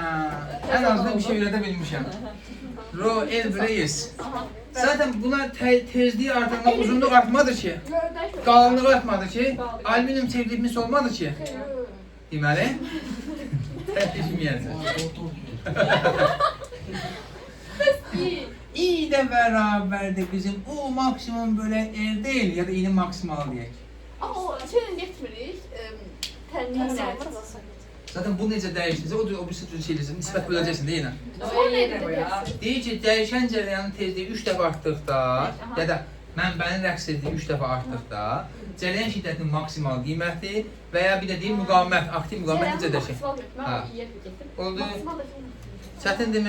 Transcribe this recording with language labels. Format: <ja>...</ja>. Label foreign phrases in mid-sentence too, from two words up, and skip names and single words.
<az>Ən azından bir şey öyrədə bilmişəm. Royal Beles. Zaten buna tezliği artanda uzunluq artmadı ki. Qalınlığı artmadı ki. Alüminyum çevrilmiş olmadı ki. Deməli. Təşmiyəsi.</az> <tr>i de beraberdir bizim. O maksimum böyle er değil ya da i'nin maksimalı diyek. Ama o şeyden getmirik. Tənliğinə.</tr> <az>Zaten bu necə dəyişdirsə, o bir sürü şeyləsin, nisbət böləcəksin də yenə.</az> <tr>O yerine bu ya.</tr> <az>Deyir ki, dəyişən cərəyanın tezliyi 3 dəfə artdıqda, ya da mənbənin rəqs etdiyi 3 dəfə artdıqda, cərəyan şiddətinin maksimal qiyməti və ya bir də deyim müqavimət, aktiv müqavimət necə dəyişir? Oldu. Çətindirmi?</az>